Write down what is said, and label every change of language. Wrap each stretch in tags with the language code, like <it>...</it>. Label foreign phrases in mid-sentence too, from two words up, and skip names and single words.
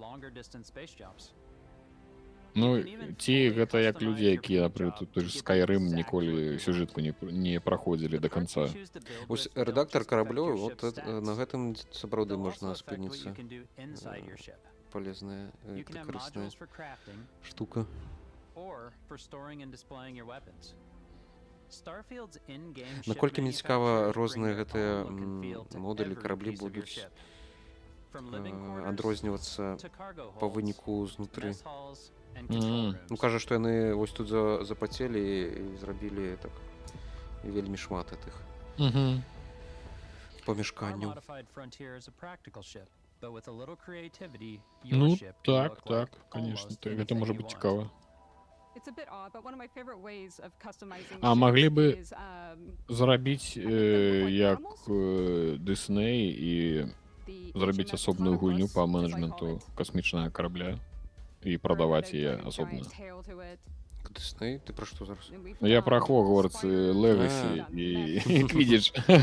<be>Ну, ці гэта як людзі, якія, напрыклад, той ж Skyrim ніколі сюжэтку не праходзілі да канца. Вось рэдактар караблёў, вот на гэтым сапраўды можна спыніцца.</be> <ru>полезная,</ru> <en>You can have</en> <be>корыстная</be> <en>modules for crafting</en> <be>штука.</be> <en>or for storing and displaying your weapons. Starfield's in-game ship</en> <be>Наколькі мне цікава,</be> <en>manufacturers bring</en> <be>розныя</be> <en>their</en> <be>гэтыя</be> <en>own look and feel to</en> <be>модулі,</be> <en>every</en> <be>караблі</be> <en>piece of your</en> <be>будуць</be> <en>ship. From living quarters</en> <be>адрознівацца</be> <en>to cargo</en> <be>па</be> <en>holds,</en> <be>выніку знутры.</be> <en>mess halls, and control</en> <be>Ну, кажа, што яны вось тут запацелі і зрабілі так вельмі шмат гэтых</be> <en>Our</en> <be>памяшканняў.</be> <en>modified frontier is a practical ship, but with a little creativity, your</en> <be>Ну,</be> <en>ship can</en> <be>так,</be> <en>look</en> <be>так,</be> <en>like</en> <ru>конечно,</ru> <en>almost</en> <be>гэта</be> <en>anything</en> <be>можа</be> <en>you</en> <be>быць</be> <en>want.</en> <be>цікава.</be> <en>It's a bit odd, but one of my favorite ways of customizing</en> <be>А маглі</be> <en>ships</en> <be>бы</be> <en>is</en> <be>зрабіць як Disney і зрабіць асобную гульню па менеджменту касмічнага карабля і прадаваць яе асобна. Disney? Ты пра што зараз? Ну, я пра Хогвартс, Legacy і Квиддич.</be>